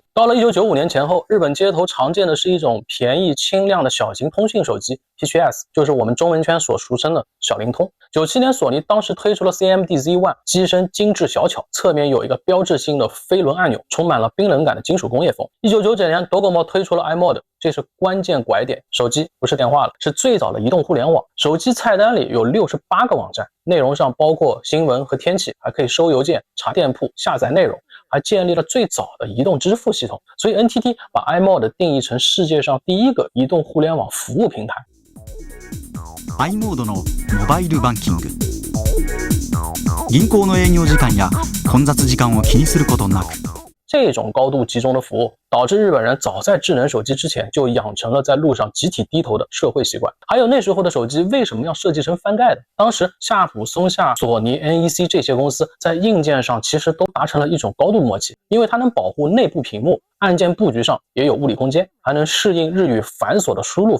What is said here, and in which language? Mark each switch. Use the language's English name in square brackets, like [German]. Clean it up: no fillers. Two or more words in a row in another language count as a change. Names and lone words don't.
[Chinese] 到了1995年前后，日本街头常见的是一种便宜轻量的小型通讯手机 PHS， 就是我们中文圈所俗称的小灵通。97年索尼当时推出了 CMD Z1， 机身精致小巧，侧面有一个标志性的飞轮按钮，充满了冰冷感的金属工业风。1999年 Docomo 推出了 iMode， 这是关键拐点，手机不是电话了，是最早的移动互联网。手机菜单里有68个网站，内容上包括新闻和天气，还可以收邮件、查店铺、下载内容，还建立了最早的移动支付系统。所以 NTT 把 iMode 定义成世界上第一个移动互联网服务平台。 [Japanese] iMode のモバイルバンキング、銀行の営業時間や混雑時間を気にすることなく。 [Chinese] 这种高度集中的服务导致日本人早在智能手机之前就养成了在路上集体低头的社会习惯。还有那时候的手机为什么要设计成翻盖的？当时夏普、松下、索尼、NEC 这些公司在硬件上其实都达成了一种高度默契，因为它能保护内部屏幕，按键布局上也有物理空间，还能适应日语繁琐的输入法。